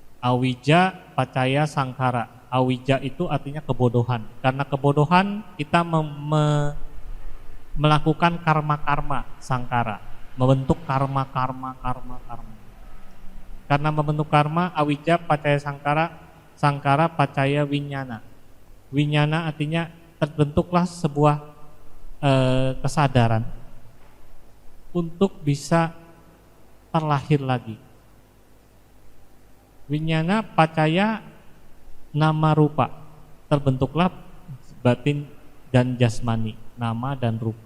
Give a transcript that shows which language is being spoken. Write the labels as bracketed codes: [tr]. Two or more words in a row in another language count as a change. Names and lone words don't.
[pi] Awija, pacaya, sangkara. [id] Awija itu artinya kebodohan. Karena kebodohan kita melakukan karma-karma sangkara, membentuk karma. Karena membentuk karma, awija, [pi] pacaya, sangkara, pacaya, winyana. [id] Winyana artinya terbentuklah sebuah kesadaran untuk bisa terlahir lagi. [pi] Winyana, pacaya, nama rupa, [id] terbentuklah batin dan jasmani, nama dan rupa.